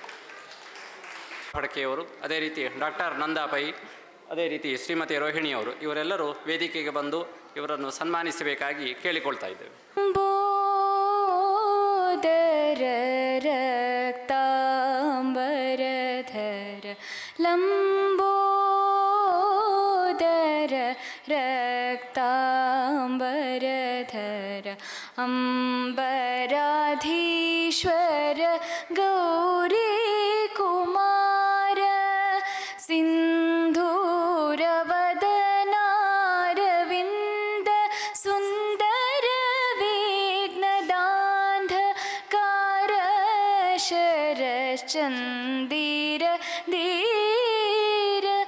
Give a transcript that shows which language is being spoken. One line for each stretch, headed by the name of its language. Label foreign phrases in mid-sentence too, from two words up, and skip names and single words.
Kannada: ಫಡ್ಕೆಯವರು, ಅದೇ ರೀತಿ ಡಾಕ್ಟರ್ ನಂದಾ ಪೈ, ಅದೇ ರೀತಿ ಶ್ರೀಮತಿ ರೋಹಿಣಿಯವರು, ಇವರೆಲ್ಲರೂ ವೇದಿಕೆಗೆ ಬಂದು ಇವರನ್ನು ಸನ್ಮಾನಿಸಬೇಕಾಗಿ ಕೇಳಿಕೊಳ್ತಾ ಇದ್ದೇವೆ.
Sanskrit: ರಕ್ತಾಂಬರಧರ ಲಂಬೋದರ ರಕ್ತಾಂಬರಧರ अम्बराधीश्वर गौरी कुमार सिन्धूरवदनारविन्द सुन्दर विघ्नदान्धकार शरश्चन्दीर धीर